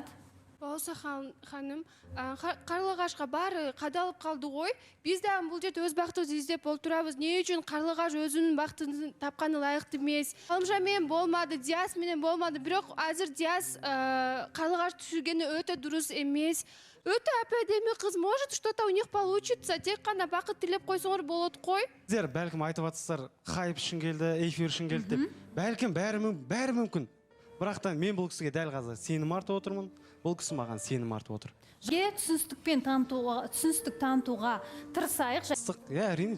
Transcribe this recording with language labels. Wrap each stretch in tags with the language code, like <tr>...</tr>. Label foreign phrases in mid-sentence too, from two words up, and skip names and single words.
<kk>Болса ханым, Қарлығашқа бары қадалып қалды ғой. Біз де бұл жерде өз бақытымызды іздеп отырамыз. Не үшін Қарлығаш өзінің бақытын тапқаны лайықты емес? Ғалымжанмен болмады, Диасменен болмады. Бірақ әзір Диас Қарлығаш түсіргені өте дұрыс емес. Өте әп-әдемі қыз,</kk> <ru>может что-то у них получится.</ru> <kk>Тек қана бақыт тілеп қойсаңдар болады қой. Сіздер бәлкім айтып жатсыздар, хайп үшін келді, эфир үшін келді деп. Бәлкім бәрі мүмкін. Бірақ та мен бұл кісіге дәл қазір сенім артып отырмын. Бұл кісі маған сенім артып отыр. Түсіністік танытуға тырысайық. Әрине жалғасады.</kk>